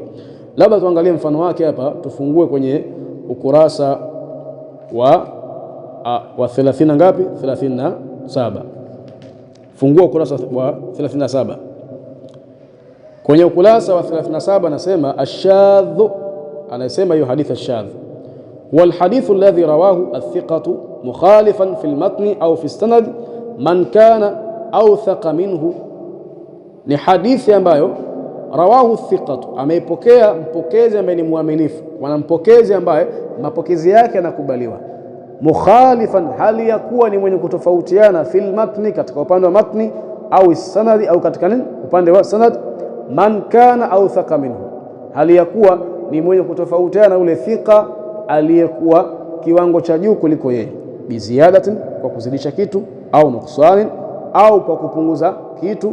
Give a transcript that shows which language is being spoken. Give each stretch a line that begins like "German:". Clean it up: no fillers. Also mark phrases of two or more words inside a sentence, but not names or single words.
Swahili: Labda tuangalie mfano wake hapa, tufungue kwenye ukurasa wa 30 ngapi? 37. Fungua ukurasa wa 37. Kwenye ukurasa wa 37 anasema ashadh, anasema hiyo hadithi
Arabic: الشاذ والحديث الذي رواه الثقة مخالفا في المتن أو في سند من كان أوثق منه,
Swahili: ni hadithi ambayo
Arabic: رواه ثقة,
Swahili: ameipokea mpokezi ambaye ni muaminifu, mpokezi ambaye mapokezi yake yanakubaliwa, mukhalifan, hali ya kuwa ni mwenye kutofautiana,
Arabic: في المتن,
Swahili: katika upande wa matni,
Arabic: أو سند,
Swahili: au katika nini, upande wa sanad,
Arabic: من كان أوثق منه,
Swahili: hali ya kuwa ni mwenye kutofautiana ule thika aliyekuwa kiwango cha juu kuliko yeye, biziadatin, kwa kuzidisha kitu,
Arabic: أو نقصان,
Swahili: au kwa kupunguza kitu.